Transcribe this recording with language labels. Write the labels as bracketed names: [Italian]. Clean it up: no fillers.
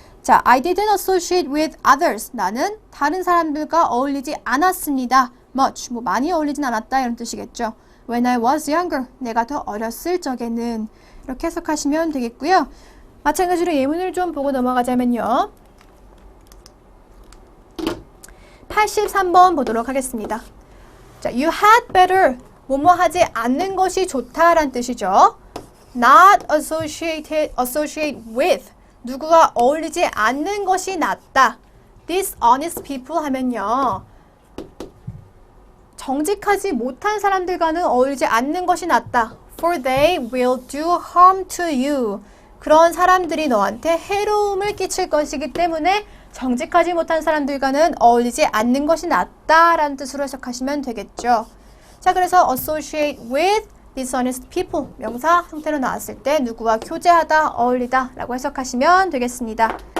[English] 자, I didn't associate with others. [Korean] 나는 다른 사람들과 어울리지 않았습니다. much, 많이 어울리진 않았다 이런 뜻이겠죠. [English] When I was younger, [Korean] 내가 더 어렸을 적에는 이렇게 해석하시면 되겠고요. 마찬가지로 예문을 좀 보고 넘어가자면요. 83번 보도록 하겠습니다. 자, [English] you had better, [Korean] 뭐뭐 하지 않는 것이 좋다란 뜻이죠. [English] Not associate with, [Korean] 누구와 어울리지 않는 것이 낫다. [English] Dishonest people 하면요. [Korean] 정직하지 못한 사람들과는 어울리지 않는 것이 낫다. [English] For they will do harm to you. [Korean] 그런 사람들이 너한테 해로움을 끼칠 것이기 때문에 정직하지 못한 사람들과는 어울리지 않는 것이 낫다라는 뜻으로 해석하시면 되겠죠. 자, 그래서 [English] associate with dishonest people, [Korean] 명사 형태로 나왔을 때 누구와 교제하다, 어울리다 라고 해석하시면 되겠습니다.